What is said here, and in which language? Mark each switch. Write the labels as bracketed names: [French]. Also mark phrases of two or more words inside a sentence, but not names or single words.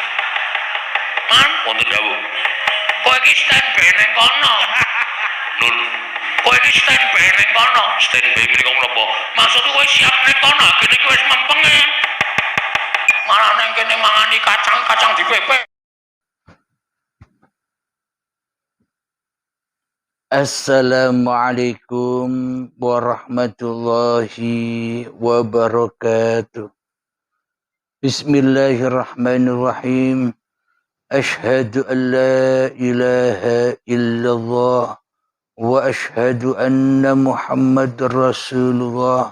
[Javanese] Man, wonten dawuh. Kowe iki standby ning kono. Lho, kowe iki standby ning kono. Standby mriko menapa? Maksudku kowe siap ning kono, kene kowe wis mempeng. Malah nang kene mangani kacang-kacang dipepek. [Arabic] السلام عليكم ورحمة الله وبركاته. بسم الله الرحمن الرحيم. أشهد أن لا إله إلا الله وأشهد أن محمدا رسول الله.